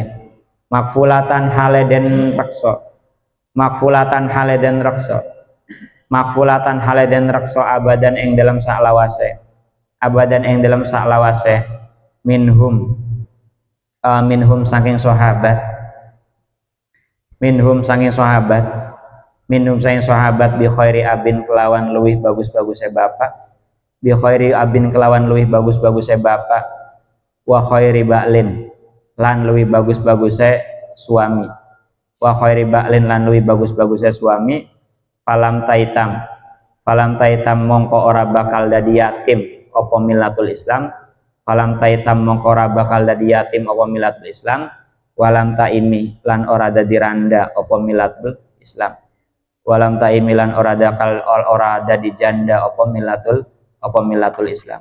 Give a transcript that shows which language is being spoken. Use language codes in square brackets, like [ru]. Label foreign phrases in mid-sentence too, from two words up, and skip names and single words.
[jv] Makfulatan hale den rekso abadan ing dalam saklawase minhum saking sahabat [ar] بخير أب [jv] kelawan luwih bagus-bagusnya bapak [ar] وخير بعل [jv] lan luwih bagus-bagusnya suami [ar] فلم تتيتم [jv] mongko ora bakal dadi yatim apa [ar] ملة الإسلام ولم تئم [jv] lan ora dadi randa apa [ar] ملة الإسلام [jv] ora dadi janda apa [ar] ملة الإسلام.